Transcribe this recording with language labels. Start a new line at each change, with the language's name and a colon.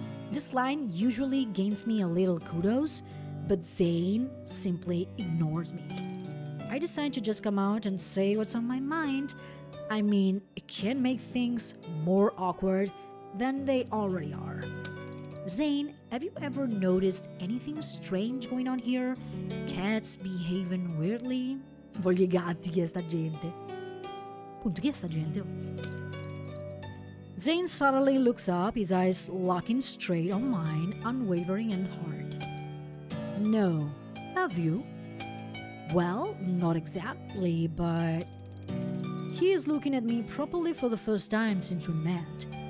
English: This line usually gains me a little kudos, but Zane simply ignores me. I decide to just come out and say what's on my mind. I mean, it can make things more awkward than they already are. Zane, have you ever noticed anything strange going on here? Cats behaving weirdly?
Italian: Voglio I gatti, chi è sta gente? Punto, chi è sta gente?
English: Zane suddenly looks up, his eyes locking straight on mine, unwavering and hard. No. Have you? Well, not exactly, but... He is looking at me properly for the first time since we met.